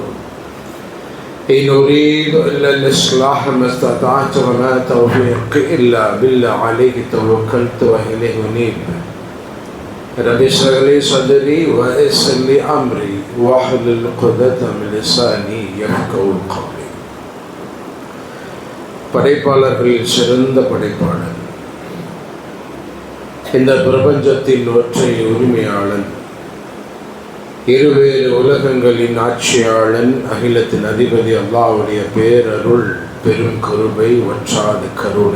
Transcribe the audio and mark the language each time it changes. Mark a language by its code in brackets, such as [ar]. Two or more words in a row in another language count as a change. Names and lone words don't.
[ar] إن أريد إلا الإصلاح ما استطعت وما توفيقي إلا بالله عليه توكلت وإليه أنيب. رب اشرح لي صدري ويسر لي أمري واحلل عقدة من لساني يفقهوا قولي. [ta] படைப்பாளர்களில் சிறந்த படைப்பாளர், இந்த பிரபஞ்சத்தின் ஒற்றை உரிமையாளன், இருவேறு உலகங்களின் ஆட்சியாளன், அகிலத்தின் அதிபதி அல்லாஹ்வுடைய பேரருள் பெரும் கருணை வற்றாத கருணை.